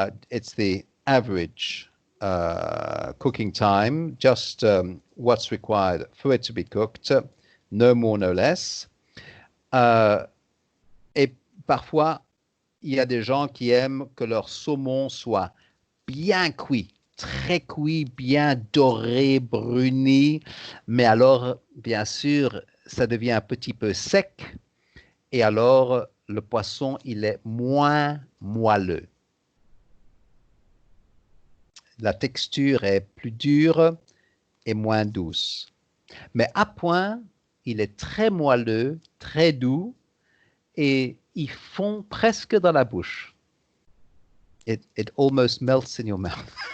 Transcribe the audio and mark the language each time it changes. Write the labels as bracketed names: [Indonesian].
[English] It's the average cooking time, just what's required for it to be cooked, no more, no less. [French] Et parfois, il y a des gens qui aiment que leur saumon soit bien cuit, très cuit, bien doré, bruni, mais alors, bien sûr, ça devient un petit peu sec, et alors le poisson, il est moins moelleux. La texture est plus dure et moins douce. Mais à point, il est très moelleux, très doux, et il fond presque dans la bouche. [English] It almost melts in your mouth.